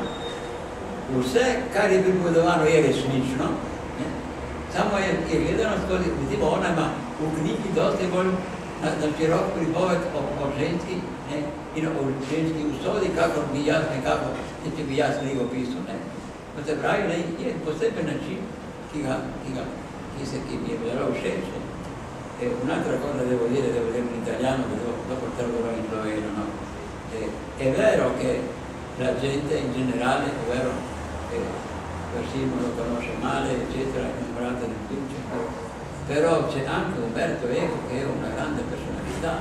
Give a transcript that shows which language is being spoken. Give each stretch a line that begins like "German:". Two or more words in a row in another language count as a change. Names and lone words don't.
Slovenian: Vse, kar je pripovedovano, je resnično, samo je gledano skozi, recimo, ona ima v knjigi dosti bolj na širok pripoved o ženski in o ženski usodi, kako bi jaz nekako, če bi jaz knjigo pisal. To se pravi, je poseben način, ki mi je zelo všeč.
Italian: Un'altra cosa devo dire in italiano, dopo tradurrò in sloveno, è vero che la gente in generale, è vero, Persino lo conosce male, eccetera, è ignorante del duce, però c'è anche Umberto Eco che è una grande personalità.